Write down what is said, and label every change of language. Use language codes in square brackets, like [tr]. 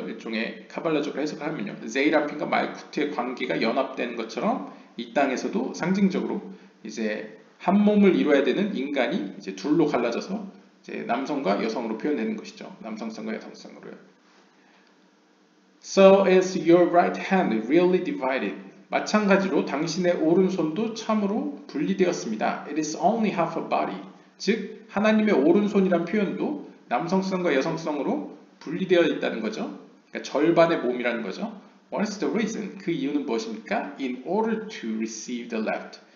[ko] 일종의 카발라적으로 해석하면요. 제이라핀과 말쿠트의 관계가 연합된 것처럼 이 땅에서도 상징적으로 이제 한 몸을 이루어야 되는 인간이 이제 둘로 갈라져서 이제 남성과 여성으로 표현되는 것이죠. 남성성과 여성성으로요. [en] So is your right hand really divided? [ko] 마찬가지로 당신의 오른손도 참으로 분리되었습니다. [en] It is only half a body. [ko] 즉 하나님의 오른손이란 표현도 남성성과 여성성으로 분리되어 있다는 거죠. 그러니까 절반의 몸이라는 거죠. [en] What is the reason? [ko] 그 이유는 무엇입니까? [en] In order to receive the left.